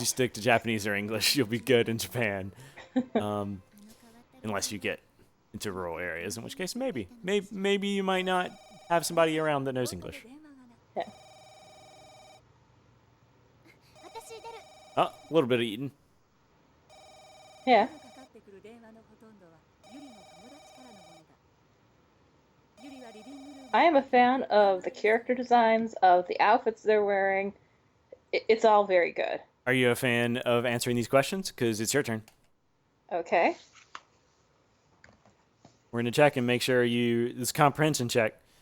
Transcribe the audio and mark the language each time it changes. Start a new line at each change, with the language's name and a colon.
English: you stick to Japanese or English, you'll be good in Japan. Unless you get into rural areas, in which case maybe you might not have somebody around that knows English. Yeah.
Japanese: 私出る。
English: Oh, a little bit of eating. Yeah.
Japanese: かかってくる電話のほとんどはゆりの友達からのものだゆりはリビングルーム
English: I am a fan of the character designs, of the outfits they're wearing. It's all very good. Are you a fan of answering these questions? Because it's your turn. Okay. We're going to check and make sure this comprehension check.